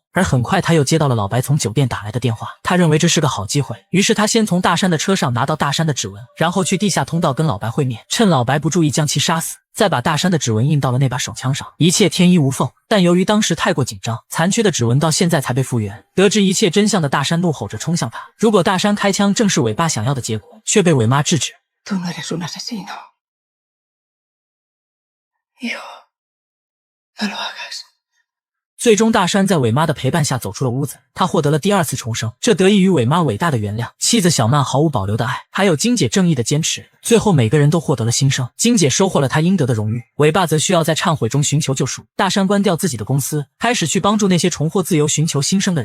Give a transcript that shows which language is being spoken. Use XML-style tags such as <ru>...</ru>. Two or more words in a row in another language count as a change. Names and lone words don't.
<zh>而很快他又接到了老白从酒店打来的电话，他认为这是个好机会，于是他先从大山的车上拿到大山的指纹，然后去地下通道跟老白会面，趁老白不注意将其杀死，再把大山的指纹印到了那把手枪上，一切天衣无缝。但由于当时太过紧张，残缺的指纹到现在才被复原。得知一切真相的大山怒吼着冲向他，如果大山开枪正是尾巴想要的结果，却被尾妈制止。</zh> <es>Tú no eres un asesino. Hijo, no lo hagas.</es> <zh>最终大山在尾妈的陪伴下走出了屋子，他获得了第2次重生，这得益于尾妈伟大的原谅，妻子小曼毫无保留的爱，还有金姐正义的坚持。最后每个人都获得了新生，金姐收获了她应得的荣誉，尾巴则需要在忏悔中寻求救赎。大山关掉自己的公司，开始去帮助那些重获自由寻求新生的人。</zh>